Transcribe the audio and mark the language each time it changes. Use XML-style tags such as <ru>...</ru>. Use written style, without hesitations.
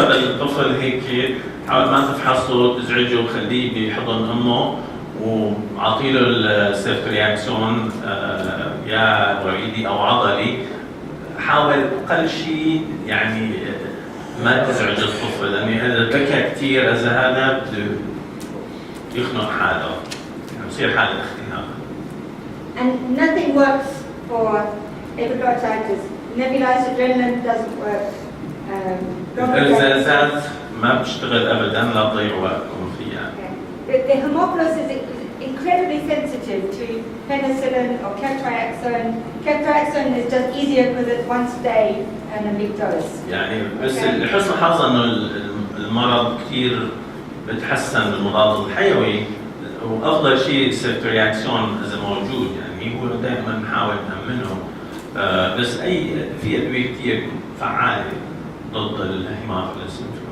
<ar>هذا الطفل هيك حاول ما تفحصه تزعجه وخليه بحضن امه وعطيله السيرت رياكسون يا وريدي او عضلي. حاول اقل شيء يعني ما تزعج الطفل، لان اذا بكى كثير اذا هذا بده يخنق حاله يعني بصير حاله اختناق.</ar> <en>And nothing works for epiglottitis. Nebulized adrenaline doesn't work.</en> <ar>الارزازات ما بتشتغل ابدا، لا تضيعوا وقتكم فيها.</ar> <en>The homophilus is incredibly sensitive to penicillin or ceftriaxone. Ceftriaxone is just easier because it's once a day and a big dose.</en> <ar>يعني بس لحسن الحظ انه المرض كثير بتحسن بالمضاد الحيوي، وافضل شيء السيرت رياكسون اذا موجود، يعني هو دائما نحاول نامنه. بس في ادويه كثير فعاله ضد الهيموفيلس.</ar>